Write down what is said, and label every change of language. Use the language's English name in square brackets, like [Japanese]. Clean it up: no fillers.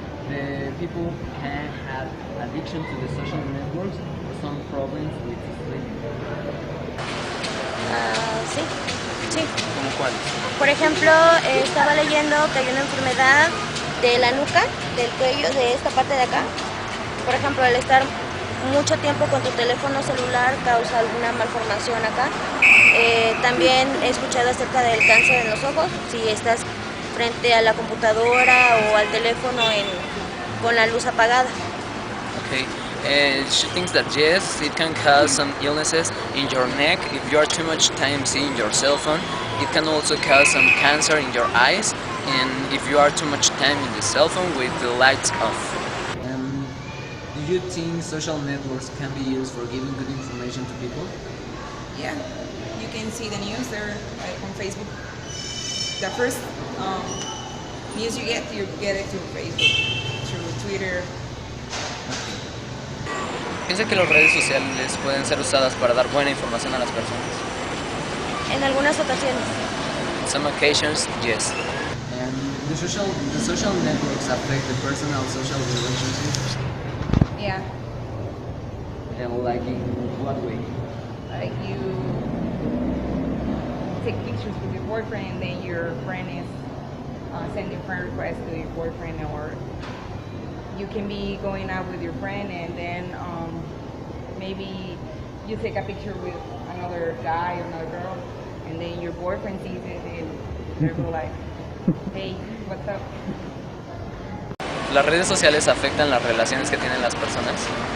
[English] The people can have addiction to the social networks or some problems with sleep. [Spanish] Sí, sí. ¿Cómo cuáles? Por ejemplo, estaba leyendo que hay una enfermedad de la nuca, del cuello, de esta parte de acá. Por ejemplo, el estar mucho tiempo con tu teléfono celular causa alguna malformación acá. También he escuchado acerca del cáncer en los ojos, si estás frente a la computadora o al teléfono con la luz apagada. Okay. [English] She thinks that yes, it can cause some illnesses in your neck if you are too much time seeing your cell phone. It can also cause some cancer in your eyes, and if you are too much time in the cell phone with the lights off. Do you think social networks can be used for giving good information to people? Yeah, you can see the news there, like on Facebook. The first news you get it through Facebook, through Twitter. [Spanish] Piensa que las redes sociales pueden ser usadas para dar buena información a las personas. En algunas ocasiones. [English] In some occasions, yes. And the social networks affect the personal social relationships. Yeah, And like in what way? like you take pictures with your boyfriend and then your friend is sending friend requests to your boyfriend, or you can be going out with your friend and then maybe you take a picture with another guy or another girl and then your boyfriend sees it and they're like, hey, what's up? [Spanish] ¿Las redes sociales afectan las relaciones que tienen las personas?